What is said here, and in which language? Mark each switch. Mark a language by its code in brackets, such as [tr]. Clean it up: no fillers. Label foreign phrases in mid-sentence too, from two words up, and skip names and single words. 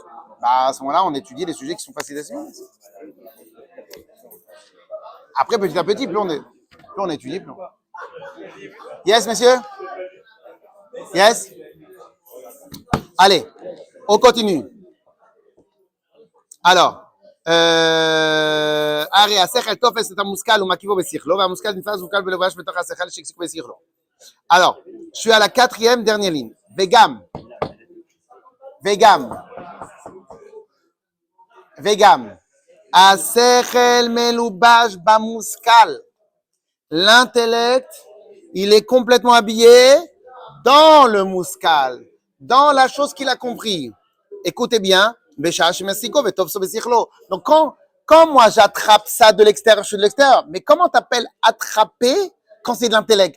[fr] Bah, à ce moment-là, on étudie les sujets qui sont faciles d'assimiler. Après, petit à petit, plus on étudie, plus on... Yes, messieurs? Yes? Allez, on continue. Alors, [he] הרי השכל תופס את המושכל ומקיבו בשכלו, והמושכל נתפס ומוקל בלבש בתוך השכל שהחזיק בשכלו. [fr] Alors, je suis à la 4e dernière ligne. [he] Vegam. השכל מלובש במושכל. [fr] L'intellect, il est complètement habillé dans le mouskal, dans la chose qu'il a compris. Écoutez bien. Donc, quand moi j'attrape ça de l'extérieur, je suis de l'extérieur. Mais comment t'appelles attraper quand c'est de l'intellect?